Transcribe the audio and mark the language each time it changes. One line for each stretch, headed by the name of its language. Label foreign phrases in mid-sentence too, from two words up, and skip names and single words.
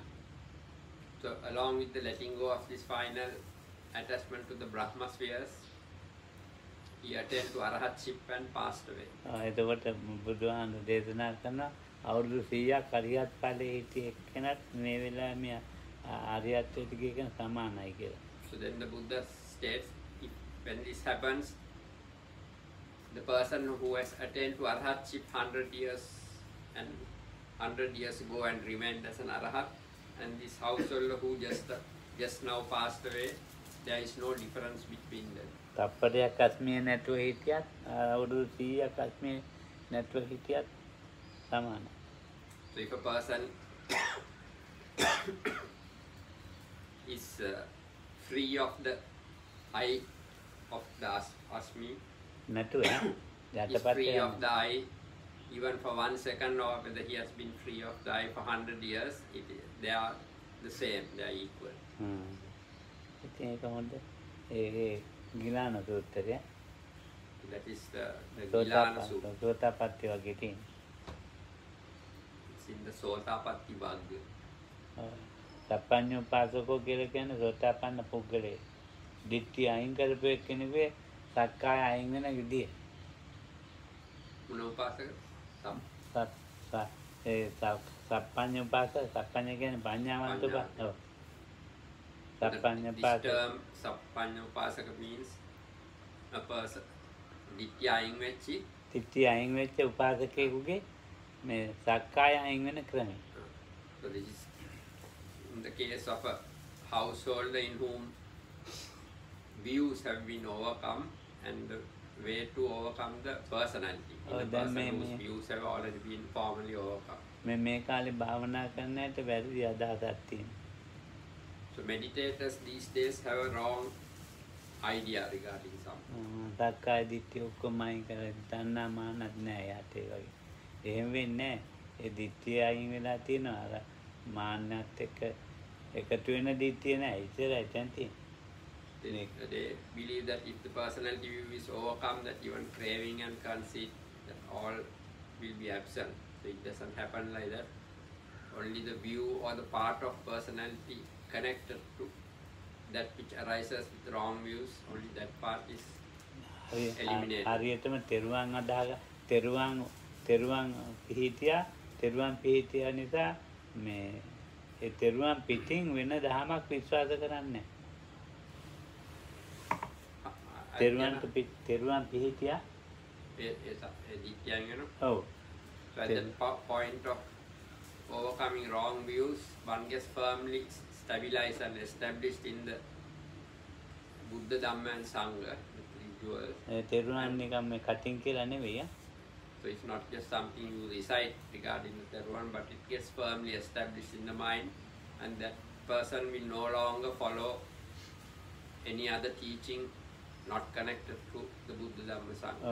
English: So along with the letting go of this final attachment to the Brahma spheres, he attained to Arahatship and passed away.
Sinhala: එතකොට බුදුහාමුදුරු දේශනා කරනවා අවුරුදු 100ක් අරියත් ඵලයේ හිටිය එක්කෙනත් මේ වෙලාවේ මේ ආර්යත්වයට ගිය කෙනා සමානයි කියලා.
English: So then the Buddha states, when this happens, the person who has attained to Arahatship 100 years and 100 years ago and remained as an Arahat, and this householder who just now passed away, there is no difference between them.
Sinhala: තප්පරයක් අස්මිය නැතුව හිටියත් අවුරුදු 100ක් අස්මිය නැතුව හිටියත් සමානයි.
English: So if a person is free of the eye of the Asmi,
Sinhala: නැතුව
English: is free of the eye even for 1 second, or whether he has been free of the eye for 100 years, they are the same, they are equal.
Sinhala: ඉතින් ඒක හොඳ ඒ ගිලාන සූත්‍රය.
English: That is the Gilana Sutta.
Sinhala: සෝතාපට්ටි වගේ තියෙන.
English: It's in the Sotapatti Bhagya.
Sinhala: සප්පඤ්ඤෝපාසකෝ කියලා කියන්නේ සෝතාපන්න පුද්ගලයෙක්. ditthi අයින් කරපු එක්කෙනෙකුගේ සක්කාය අයින් වෙන විදිය. මොන උපාසක? සප්පඤ්ඤෝපාසක සප්පඤ්ඤ කියන්නේ පඤ්ඤාවන්ත ඔව්.
English: This term Sakkayaditthi means a person
Sinhala: ditthi අයින් වෙච්චි ditthi අයින් වෙච්ච උපාසකයෙකුගේ මේ සක්කාය අයින් වෙන ක්‍රමය.
English: So this is in the case of a householder in whom views have been overcome, and the way to overcome the personality. In a person whose views have already been formally overcome.
Sinhala: මේ කාලේ භාවනා කරන ඇයට වැරදි අදහසක් තියෙනවා.
English: So meditators these days have a wrong idea regarding something.
Sinhala: සක්කාය දිට්ඨිය ඔක්කොම අයින් කරලා තණ්හා මානත් නැහැ යට ඒ වගේ. එහෙම වෙන්නේ නැහැ. ඒ දිට්ඨිය අයින් වෙලා තියෙනවා. අර මාන්නත් එක්ක එකතු වෙන දිට්ඨිය නැහැ. ඉතින් එතන තියෙන්නේ.
English: They believe that if the personality view is overcome, that even craving and conceit, that all will be absent. So it doesn't happen like that. Only the view or the part of personality connected to that which arises with wrong views, only that part is eliminated.
Sinhala: හරියටම තෙරුවන් අදහලා තෙරුවන් පිහිටියා නිසා මේ ඒ තෙරුවන් පිටින් වෙන දහමක් විශ්වාස කරන්නේ නැහැ. තෙරුවන් පිහිටියා ඔව්.
English: So at that point of overcoming wrong views, one gets firmly stabilized and established in the Buddha, Dhamma and Sangha, the three jewels.
Sinhala: තෙරුවන් නිකම් මේ කටින් කියලා නෙවෙයි.
English: So it's not just something you recite regarding the Teruvan, but it gets firmly established in the mind, and that person will no longer follow any other teaching not connected to the Buddha, Dhamma, Sangha.